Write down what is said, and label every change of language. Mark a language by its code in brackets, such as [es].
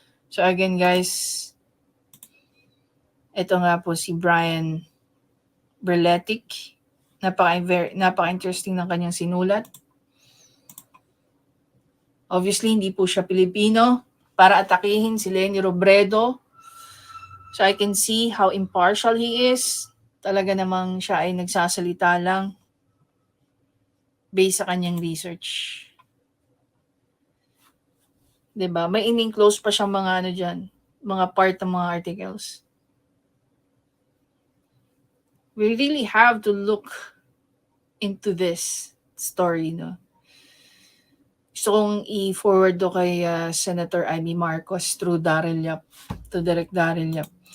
[tl] So again, guys, ito nga po si Brian Berletic. Napaka-interesting ng kanyang sinulat. Obviously, hindi po siya Pilipino para atakihin si Robredo. [en] So I can see how impartial he is. [tl] Talaga namang siya ay nagsasalita lang based sa kanyang research. 'Di ba? May in-enclose pa siyang mga diyan, mga part ng mga articles. [en] We really have to look into this story, no? [tl] Gusto kong i-forward to kay Senator Amy Marcos through Daryl Yap, to Direct Daryl Yap.